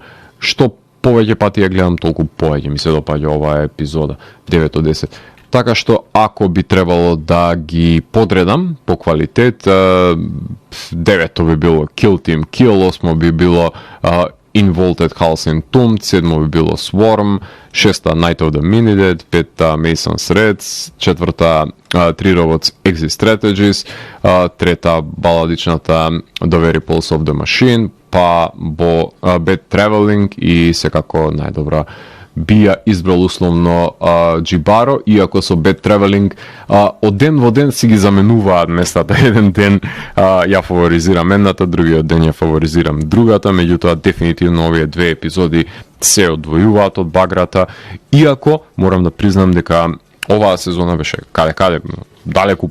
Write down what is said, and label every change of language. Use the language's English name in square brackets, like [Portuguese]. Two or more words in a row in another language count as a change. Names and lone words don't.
[Macedonian] Што повеќе пати ја гледам, толку повеќе ми се допаѓа оваа епизода, 9 од 10. Така што ако би требало да ги подредам по квалитет, 9 би било Kill Team Kill, 8 би било Involted House and Tomb, 7 би било Swarm, 6 Night of the Minidead, 5 Mason's Reds, 4 Three Robots Exit Strategies, 3 баладичната The Very Pulse of the Machine, па Bad Traveling и секако најдобра би ја избрал условно Джибаро, иако со Bad Traveling од ден во ден си ги заменуваат местата. Еден ден ја фаворизирам едната, другиот ден ја фаворизирам другата, меѓутоа дефинитивно овие две епизоди се одвојуваат од баграта, иако морам да признам дека оваа сезона беше каде далеку